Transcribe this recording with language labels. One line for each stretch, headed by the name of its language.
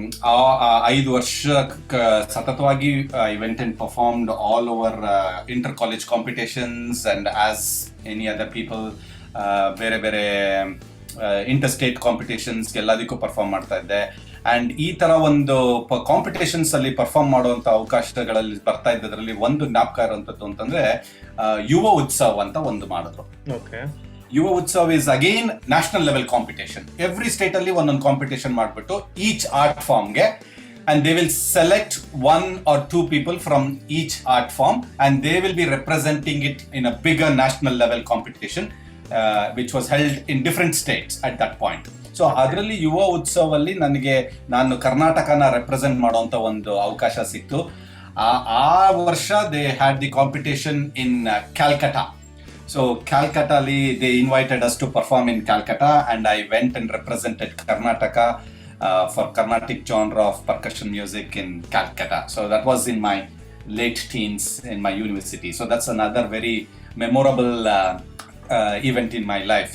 Kannada: 5 ವರ್ಷ ಸತತವಾಗಿ
English: I went and performed all over inter college competitions and as any other people
Kannada: ಬೇರೆ ಬೇರೆ inter state competitions ಎಲ್ಲದಕ್ಕೂ perform ಮಾಡ್ತಾ ಇದ್ದೆ. ಅಂಡ್ ಈ ತರ ಒಂದು ಕಾಂಪಿಟೇಷನ್ಸ್ ಅಲ್ಲಿ ಪರ್ಫಾರ್ಮ್ ಮಾಡುವಂತ ಅವಕಾಶಗಳಲ್ಲಿ ಬರ್ತಾ ಇದ್ದದ್ರಲ್ಲಿ ಒಂದು ಜ್ಞಾಪಕ ಇರುವಂತದ್ದು ಅಂತಂದ್ರೆ ಯುವ ಉತ್ಸವ್ ಅಂತ ಒಂದು ಮಾಡಿದ್ರು.
English: Yuva Utsav is again national level competition. Every state
Kannada: ಅಲ್ಲಿ ಒಂದೊಂದು ಕಾಂಪಿಟೇಷನ್ ಮಾಡ್ಬಿಟ್ಟು
English: Each art ಫಾರ್ಮ್ಗೆ, and they will select 1 or 2 people from each art form and they will be representing it in a bigger national level competition which was held in different states at that point.
Kannada: So ಅದರಲ್ಲಿ ಯುವ ಉತ್ಸವ್ ಅಲ್ಲಿ ನಾನು ಕರ್ನಾಟಕನ represent ಮಾಡುವಂತ ಒಂದು ಅವಕಾಶ ಸಿಕ್ತು.
English: ಆ ವರ್ಷ they had the competition in Calcutta. So Calcutta ಅಲ್ಲಿ they invited us to perform in Calcutta and I went and represented Karnataka for Carnatic genre of percussion music in Calcutta. So that was in my late teens in my university. So that's another very memorable event in my life.